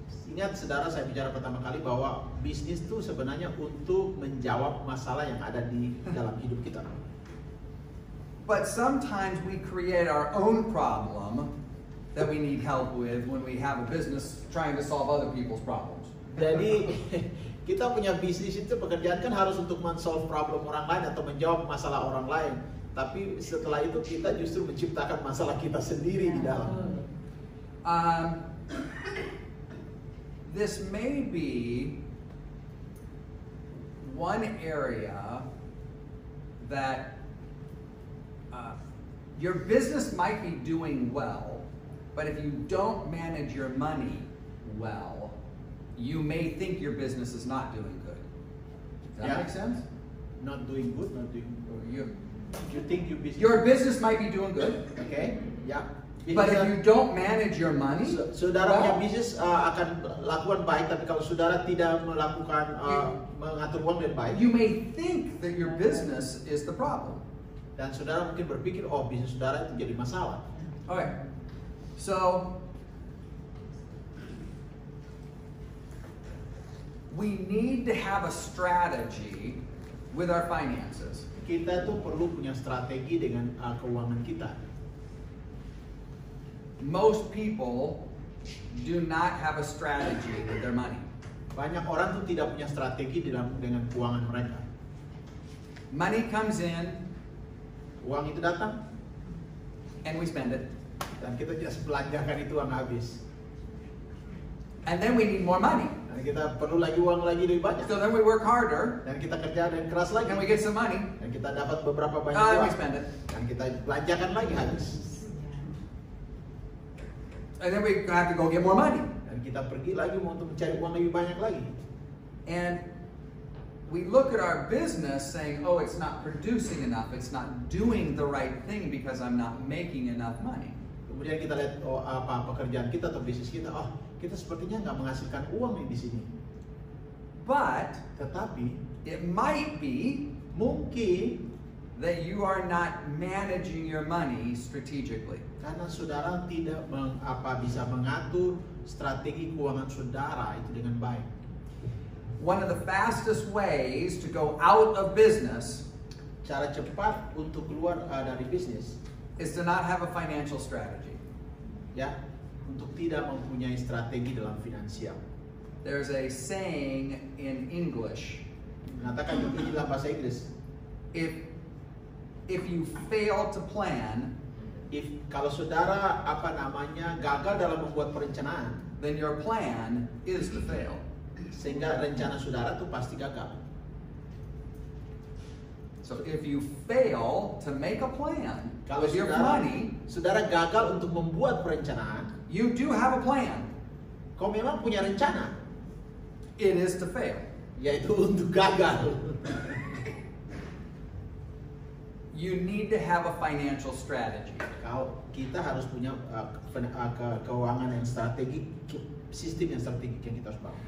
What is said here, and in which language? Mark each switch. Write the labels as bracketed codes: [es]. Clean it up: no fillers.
[id] Ingat saudara, saya bicara pertama kali bahwa bisnis itu sebenarnya untuk menjawab masalah yang ada di dalam hidup kita. [en] But sometimes we create our own problem that we need help with when we have a business trying to solve other people's problems. [id] Jadi kita punya bisnis itu pekerjaan kan harus untuk men-solve problem orang lain atau menjawab masalah orang lain. Tapi setelah itu kita justru menciptakan masalah kita sendiri di dalam. [en] This may be one area that your business might be doing well, but if you don't manage your money well, you may think your business is not doing good. Does that make sense? Not doing good, not doing good. You think your business might be doing good, okay? Ya. But if you don't manage your money, [id] saudara punya bisnis akan lakukan baik, tapi kalau saudara tidak melakukan mengatur uang dengan baik, [en] you may think that your business is the problem. [id] Dan saudara mungkin berpikir, oh bisnis saudara itu jadi masalah. [en] Okay, so we need to have a strategy with our finances. [id] Kita tuh perlu punya strategi dengan keuangan kita. [en] Most people do not have a strategy with their money. [id] Banyak orang tuh tidak punya strategi dengan keuangan mereka. [en] Money comes in, [id] uang itu datang, [en] and we spend it. [id] Dan kita just belanjakan itu uang habis. [en] And then we need more money. [id] Dan kita perlu lagi uang lagi lebih banyak. [en] So then we work harder. [id] Dan kita kerja dan keras lagi. [en] And we get some money. [id] Dan kita dapat beberapa banyak [en] And [id] uang. [en] we spend it. [id] Dan kita belanjakan lagi habis. [en] And then we have to go get more money. [id] Dan kita pergi lagi untuk mencari uang lebih banyak lagi. [en] And we look at our business saying, oh, it's not producing enough. It's not doing the right thing because I'm not making enough money. [id] Kemudian kita lihat pekerjaan kita atau bisnis kita, kita sepertinya nggak menghasilkan uang nih di sini. [en] But [id] tetapi [en] it might be [id] mungkin [en] that you are not managing your money strategically. [id] Karena saudara tidak bisa mengatur strategi keuangan saudara itu dengan baik. [en] One of the fastest ways to go out of business, [id] cara cepat untuk keluar dari bisnis, [en] is to not have a financial strategy. [id] Ya, untuk tidak mempunyai strategi dalam finansial. [en] There's a saying in English. [id] Mengatakan begini dalam bahasa Inggris. [en] If you fail to plan, [id] kalau saudara gagal dalam membuat perencanaan, [en] then your plan is to fail. [id] Sehingga rencana saudara tuh pasti gagal. [en] So if you fail to make a plan [id] kalau [en] with your money, [id] saudara gagal untuk membuat perencanaan, [en] you do have a plan. [id] Kau memang punya rencana. [en] It is to fail. [id] yaitu untuk gagal. [en] You need to have a financial strategy. [id] Kita harus punya keuangan yang strategik, sistem yang strategik yang kita harus bangun.